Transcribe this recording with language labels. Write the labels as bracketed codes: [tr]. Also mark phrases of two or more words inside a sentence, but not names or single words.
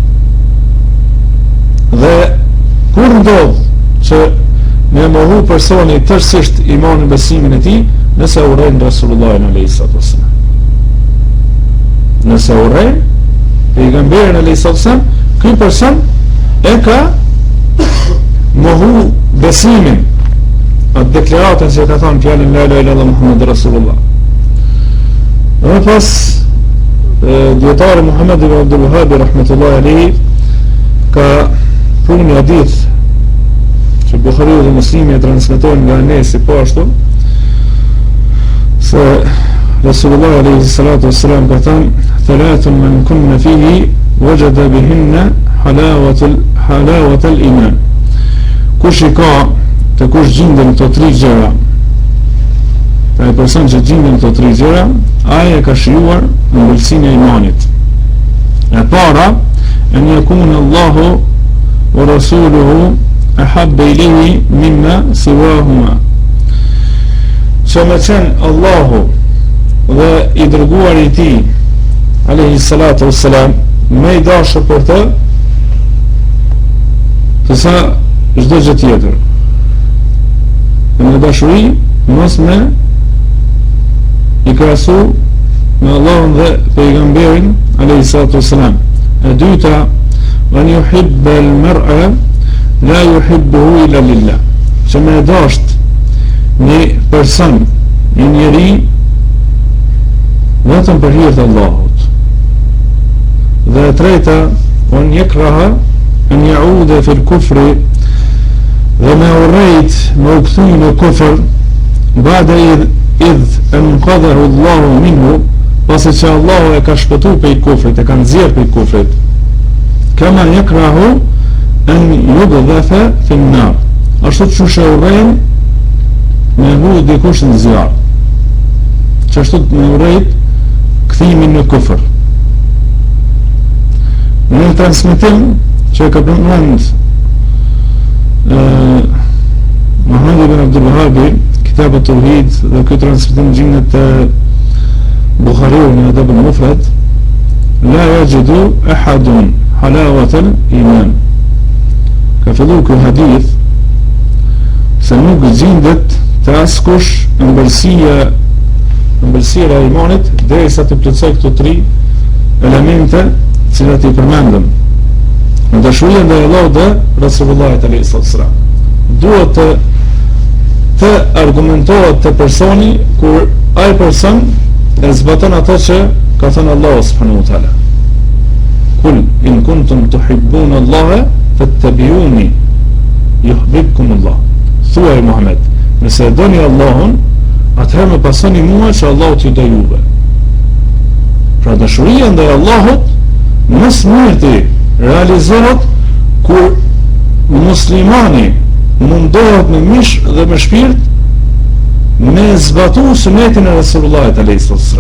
[sq] Dhe kur ndodh që me mohu personi tërësisht imanin, besimin e tij, nëse urren Resulullah [ar] عليه الصلاة والسلام. [sq] Nëse urren pejgamberin [ar] عليه الصلاة والسلام, [sq] ky person e ka mohu besimin, atë deklaratën që ka thënë fjalën [ar] لا إله إلا الله محمد رسول الله. [sq] Dhe pas dietari Muhammed ibn Abdul Wahhab [ar] رحمة الله عليه [sq] ka punë një hadith që Buhariu dhe Muslimi e transmetojnë nga Anesi po ashtu se Rasulullah [ar] عليه الصلاة والسلام [sq] ka thënë [ar] ثلاث من كن فيه وجد بهن حلاوة الإيمان. [sq] Kush i ka të kush gjindën të tri gjëra, pra e person që gjindën të tri gjëra, aje ka shijuar në ëmbëlsinë e imanit. E para, [ar] أن يكون الله ورسوله أحب إليه مما سواهما. [sq] Që me qenë Allahu dhe i dërguar i tij [ar] عليه الصلاة والسلام [sq] me i dashur për të sa çdo gjë tjetër. Në dashuri mos me i krahasu me Allahun dhe pejgamberin [ar] عليه الصلاة والسلام. [sq] E dyta, [ar] أن يحب المرء لا يحبه إلا لله. [sq] Që me dasht një person, një njeri vetëm për hir të Allahut. Dhe e treta, [ar] أن يكره أن يعود في الكفر, [sq] dhe me urrejt me u kthy në kufër [ar] بعد إذ أنقذه الله منه, [sq] pasi që Allahu e ka shpëtuar prej kufrit, e ka nxjerrë prej kufrit. [ar] كما يكره أن يقذف في النار, [sq] ashtu që urrejn me hu dikush në zjarr, që ashtu me urrejt kthimin në kufër. Në transmetim që ka përmend Muhammed ibn Abdul Wahhab Kitab at-Tauhid, dhe këtë transmetim gjindet të Buhariu në Adab al-Mufrad, [ar] لا يجد أحد حلاوة الإيمان. [sq] Ka fillu ky hadith se nuk gjendet të askush ëmbëlsia e imanit derisa të plotësoj këto tri elemente që i përmendëm. Në dashuria ndaj Allahut dhe Resulullahit [ar] عليه السلام. [sq] Duhet të argumentohet të personi kur ai person e zbaton ato që ka thënë Allahu [ar] سبحانه وتعالى. قل إن كنتم تحبون الله فاتبعوني يحببكم الله. [sq] Thuaj Muhammed, nëse doni Allahun, atëherë më pasoni mua që Allahu t'ju do juve. Pra dashuria ndaj Allahut më së miri realizohet kur muslimani mundohet me mish dhe me shpirt me zbatu sunetin e Resulullahit [ar] عليه السلام.